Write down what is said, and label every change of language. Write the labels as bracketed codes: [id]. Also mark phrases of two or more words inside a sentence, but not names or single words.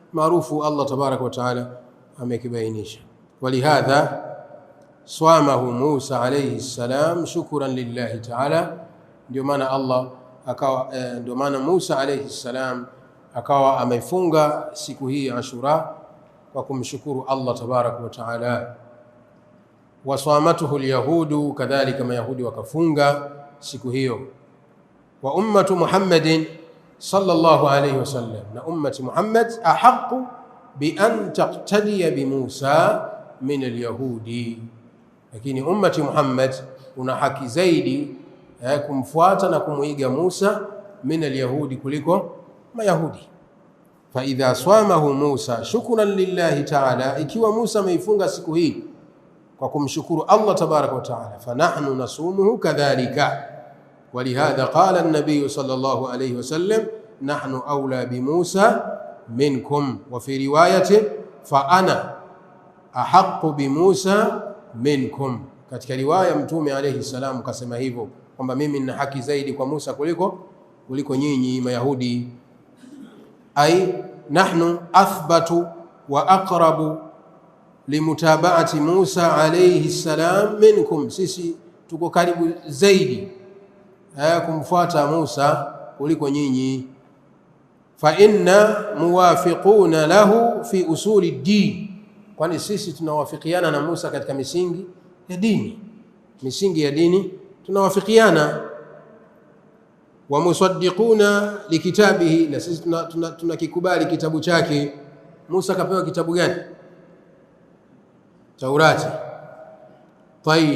[ar] الله تبارك وتعالى [sw] amekibainisha. [ar] ولهذا صامه موسى عليه السلام شكرا لله تعالى, [sw] ndio maana Allah akawa ndio maana Musa alayhi salam akawa amefunga siku hii ya Ashura kwa kumshukuru [ar] الله تبارك وتعالى. وصامته اليهود, [sw] kadhalika mayahudi wakafunga siku hiyo. [ar] وأمة محمد صلى الله عليه وسلم، وأمة محمد أحق بأن تقتدي بموسى من اليهود, [sw] lakini ummati Muhammad una haki zaidi kumfuata na kumuiga Musa [ar] من اليهود, [sw] kuliko mayahudi. [ar] فإذا صامه موسى شكرا لله تعالى, [sw] ikiwa Musa ameifunga siku hii kwa kumshukuru [ar] الله تبارك وتعالى، فنحن نصومه كذلك. ولهذا قال النبي صلى الله عليه وسلم نحن أولى بموسى منكم، وفي رواية فأنا أحق بموسى منكم. [sw] Katika riwaya Mtume [ar] عليه السلام [sw] kasema hivyo kwamba mimi nina haki zaidi kwa Musa kuliko nyinyi mayahudi. [ar] أي نحن أثبت وأقرب لمتابعة موسى عليه السلام منكم, [sw] sisi tuko karibu zaidi kumfuata Musa kuliko nyinyi. [ar] فإنا موافقون له في أصول الدين, [sw] kwani sisi tunawafikiana na Musa katika misingi ya dini, misingi ya dini tunawafikiana. [ar] ومصدقون لكتابه, [sw] na sisi tunakikubali kitabu chake. Musa kapewa kitabu gani? Taurati. Tayib.